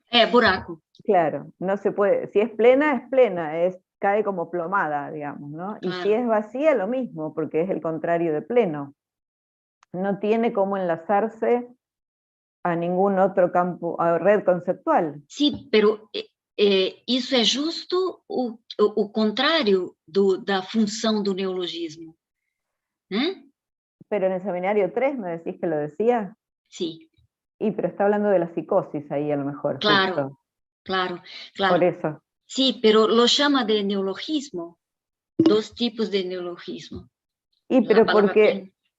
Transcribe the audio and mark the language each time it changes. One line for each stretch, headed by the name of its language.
Portuguese: Buraco.
Spanish: Claro, no se puede, si es plena, cae como plomada, digamos, ¿no? Claro. Y si es vacía, lo mismo, porque es el contrario de pleno. No tiene cómo enlazarse a ningún otro campo, a red conceptual. Sí, pero
Portuguese: isso é justo o contrário da função do neologismo, né?
Spanish: Pero en el seminario 3 me decís que lo decía. Sí. Pero está hablando de la psicosis ahí a lo mejor. Claro, justo. claro. Por eso. Sí, pero lo llama de neologismo, dos tipos de neologismo. Pero porque...